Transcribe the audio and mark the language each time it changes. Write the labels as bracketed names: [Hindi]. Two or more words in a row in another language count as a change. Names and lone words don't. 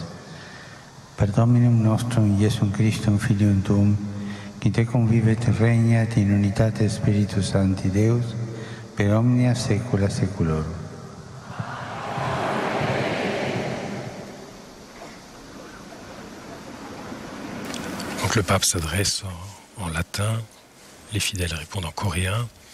[Latin] Per Dominum nostrum Iesum Christum Filium Tuum, qui te convivet regnat in unitate Spiritus Sancti Deus, per omnia saecula saeculorum. [French] Donc le pape s'adresse en latin, les fidèles répondent en coréen.